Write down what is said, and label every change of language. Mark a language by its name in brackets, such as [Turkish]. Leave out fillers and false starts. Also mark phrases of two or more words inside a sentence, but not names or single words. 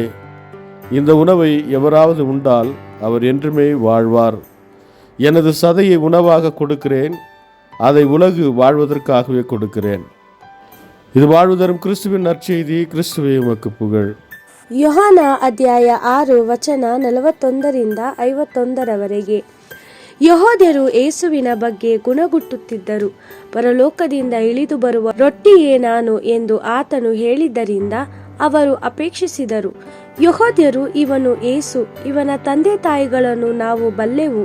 [Tamil] இந்த உணவை எவராவது உண்டால் அவர் என்றுமே வாழ்வார். எனது சதையை உணவாக கொடுக்கிறேன். அதை உலகு வாழ்வதற்காகவே கொடுக்கிறேன். இது வாழ்வு தரும் கிறிஸ்துவின் நற்செய்தி. கிறிஸ்துவே உமக்கு புகழ். [Kannada] யோಹಾನ ಅಧ್ಯಾಯ 6 ವಚನ 41 51 ಯೆಹೂದ್ಯರು ಯೇಸುವಿನ ಬಗ್ಗೆ ಗುಣಗುಟ್ಟುತ್ತಿದ್ದರು. ಪರಲೋಕದಿಂದ ಇಳಿದು ಬರುವ ರೊಟ್ಟಿಯೇ ನಾನು ಎಂದು ಆತನು ಹೇಳಿದ್ದರಿಂದ ಅವರು ಅಪೇಕ್ಷಿಸಿದರು. ಯೆಹೂದ್ಯರು, ಇವನು ಯೇಸು, ಇವನ ತಂದೆ ತಾಯಿಗಳನ್ನು ನಾವು ಬಲ್ಲೆವು.